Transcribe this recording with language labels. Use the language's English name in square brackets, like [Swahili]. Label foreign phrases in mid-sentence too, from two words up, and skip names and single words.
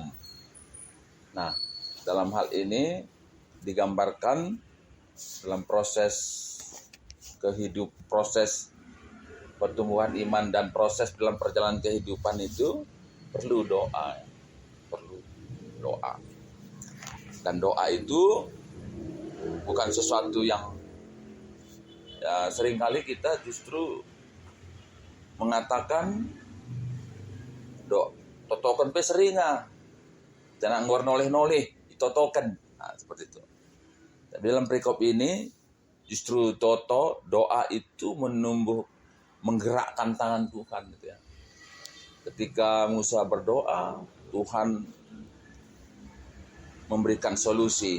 [Indonesian] Nah, dalam hal ini digambarkan dalam proses proses pertumbuhan iman dan proses dalam perjalanan kehidupan itu perlu doa. Perlu doa. Dan doa itu bukan sesuatu yang ya, seringkali kita justru mengatakan [Batak Karo] totokan pe seringa, jangan ngor noleh-noleh, ditotokan. [Indonesian] Nah, seperti itu. Tapi dalam perikop ini justru doa itu menggerakkan tangan Tuhan, gitu ya. Ketika Musa berdoa, Tuhan memberikan solusi.